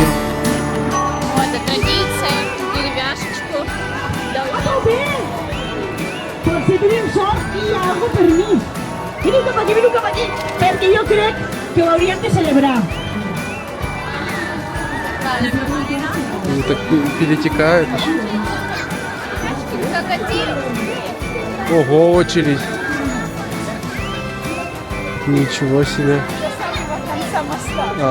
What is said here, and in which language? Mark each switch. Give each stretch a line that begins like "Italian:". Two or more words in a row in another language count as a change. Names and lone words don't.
Russian: Вот, это традиция, деревяшечку.
Catalan: Potser tenim sort i hi ha algú per mi. Veniu cap aquí, perquè jo crec que ho hauríem de celebrar.
Russian: Они так перетекают. Крокодил. Ого, очередь. Ничего себе. До самого конца моста.